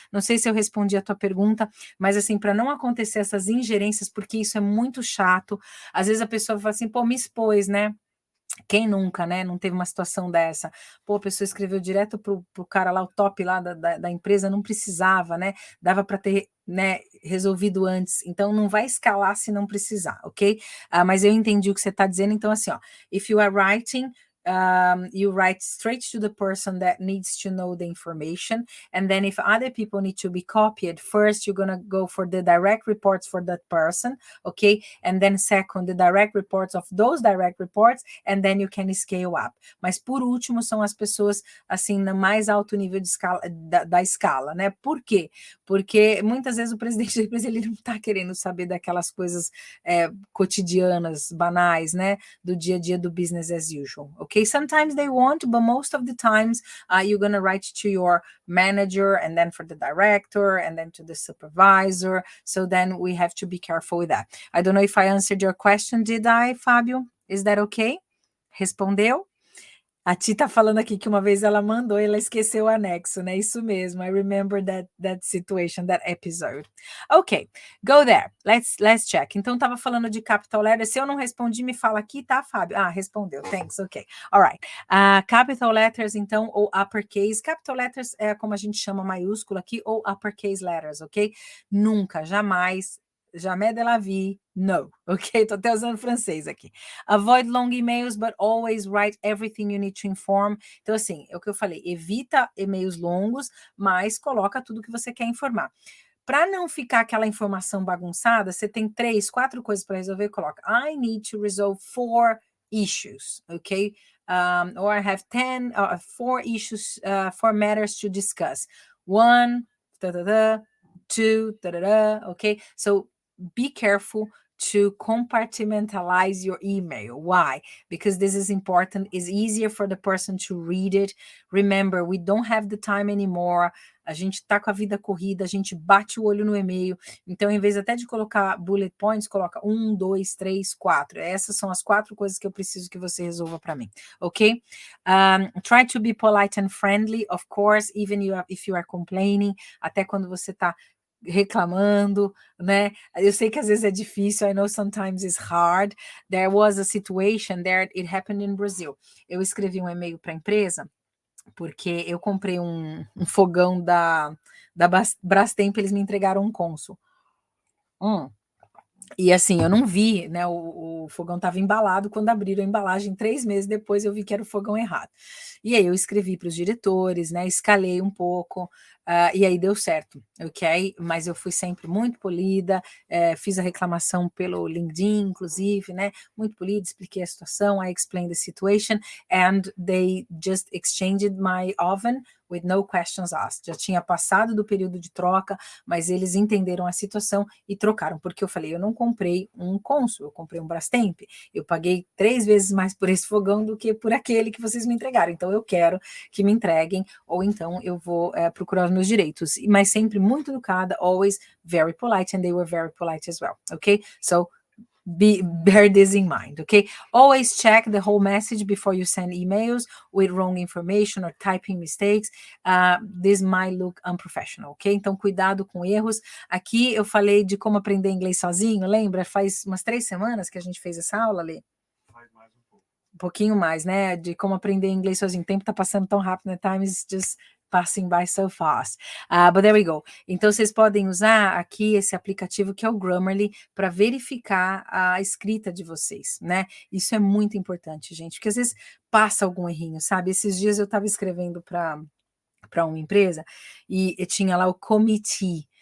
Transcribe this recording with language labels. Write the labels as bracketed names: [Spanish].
[Portuguese] Não sei se eu respondi a tua pergunta, mas assim, para não acontecer essas ingerências, porque isso é muito chato. Às vezes a pessoa fala assim, pô, me expôs, né? Quem nunca, né, não teve uma situação dessa? Pô, a pessoa escreveu direto pro cara lá, o top lá da empresa, não precisava, né, dava para ter, né, resolvido antes, então não vai escalar se não precisar, ok? Mas eu entendi o que você está dizendo, então assim, ó, [English] if you are writing, you write straight to the person that needs to know the information, and then if other people need to be copied, first you're gonna go for the direct reports for that person, okay? And then second, the direct reports of those direct reports, and then you can scale up. [Portuguese] Mas por último são as pessoas assim no mais alto nível de escala da escala, né? Por quê? Porque muitas vezes o presidente da empresa ele não está querendo saber daquelas coisas cotidianas, banais, né? Do dia a dia do [English] business as usual. Okay, sometimes they want, but most of the times you're gonna write to your manager, and then for the director, and then to the supervisor. So then we have to be careful with that. I don't know if I answered your question, did I, Fábio? Is that okay? [Portuguese] Respondeu? A Ti tá falando aqui que uma vez ela mandou e ela esqueceu o anexo, né? Isso mesmo. [English] I remember that situation, that episode. Ok, go there. Let's check. [Portuguese] Então, tava falando de capital letters. Se eu não respondi, me fala aqui, tá, Fábio? Ah, respondeu. [English] Thanks. Ok. All right. [Portuguese] Capital letters, então, ou uppercase. Capital letters é como a gente chama maiúsculo aqui, ou uppercase letters, ok? Nunca, jamais, [French] jamais de la vie, [Portuguese] no. Ok? Tô até usando francês aqui. [English] Avoid long emails, but always write everything you need to inform. [Portuguese] Então, assim, é o que eu falei, evita e-mails longos, mas coloca tudo que você quer informar. Para não ficar aquela informação bagunçada, você tem 3, 4 coisas para resolver, coloca [English] I need to resolve 4 issues, [Portuguese] ok? [English] Or I have 4 issues, 4 matters to discuss. 1, 2, okay? So be careful to compartmentalize your email. Why? Because this is important. It's easier for the person to read it. Remember, we don't have the time anymore. [Portuguese] A gente tá com a vida corrida, a gente bate o olho no e-mail. Então, em vez até de colocar bullet points, coloca 1, 2, 3, 4. Essas são as 4 coisas que eu preciso que você resolva para mim, ok? [English] Try to be polite and friendly, of course, even if you are complaining. [Portuguese] Até quando você tá reclamando, né? Eu sei que às vezes é difícil, [English] I know sometimes it's hard. There was a situation there, it happened in Brazil. [Portuguese] Eu escrevi um e-mail para a empresa, porque eu comprei um fogão da Brastemp, eles me entregaram um Consul. E assim, eu não vi, né? O fogão estava embalado. Quando abriram a embalagem, 3 meses depois eu vi que era o fogão errado. E aí eu escrevi para os diretores, né? Escalei um pouco, e aí deu certo, ok? Mas eu fui sempre muito polida, fiz a reclamação pelo LinkedIn, inclusive, né? Muito polida, expliquei a situação, [English] I explained the situation, and they just exchanged my oven with no questions asked. [Portuguese] Já tinha passado do período de troca, mas eles entenderam a situação e trocaram, porque eu falei, eu não comprei um Consul, eu comprei um Brastemp, eu paguei 3 vezes mais por esse fogão do que por aquele que vocês me entregaram, então eu quero que me entreguem, ou então eu vou procurar os meus direitos, mas sempre muito educada, [English] always very polite, and they were very polite as well, okay? So bear this in mind, okay? Always check the whole message before you send emails with wrong information or typing mistakes. This might look unprofessional, ok? [Portuguese] Então, cuidado com erros. Aqui eu falei de como aprender inglês sozinho, lembra? Faz umas 3 semanas que a gente fez essa aula, Lê? Faz mais um pouco. Um pouquinho mais, né? De como aprender inglês sozinho. O tempo tá passando tão rápido, né? [English] Time is just passing by so fast. But there we go. [Portuguese] Então, vocês podem usar aqui esse aplicativo que é o Grammarly para verificar a escrita de vocês, né? Isso é muito importante, gente, porque às vezes passa algum errinho, sabe? Esses dias eu estava escrevendo para uma empresa e tinha lá o committee.